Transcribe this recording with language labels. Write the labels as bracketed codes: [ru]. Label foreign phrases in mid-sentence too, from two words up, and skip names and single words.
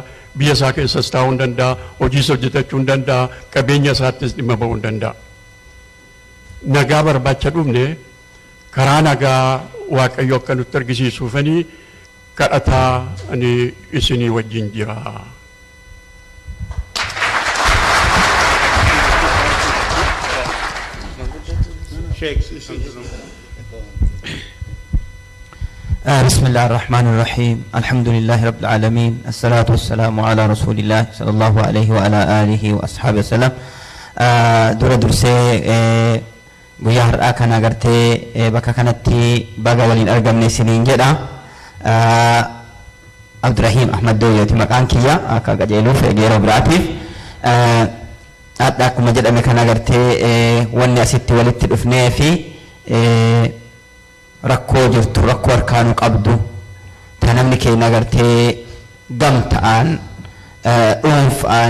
[om] Biyya isaa keessas taa'uu hin danda'a. Hojiis hojjetachuu hin danda'a. Qabeenya isaattis dhimma ba'uu hin danda'a. Nagaa barbaacha dhufne karaa nagaa Waaqayyo akka nutti argisiisuufanii kadhataa ani isinii wajjin jira. [ar] بسم الله الرحمن الرحيم الحمد لله رب العالمين الصلاة والسلام على رسول الله صلى الله عليه وعلى آله وأصحابه وسلم دور درسي [om] guyyaa har'aa kana agartee bakka kanatti baga waliin argamne isiniin jedha. Abdurrahim Ahmad Dooyyooti maqaan kiyya akka qajeeluuf yeroo biraatiif. Hadha akkuma jedhame kana agartee wanni asitti walitti dhufnee fi rakkoo jirtu rakkoo harkaanuu qabdu ta namni keenya agartee gamta'aan dhuunfaan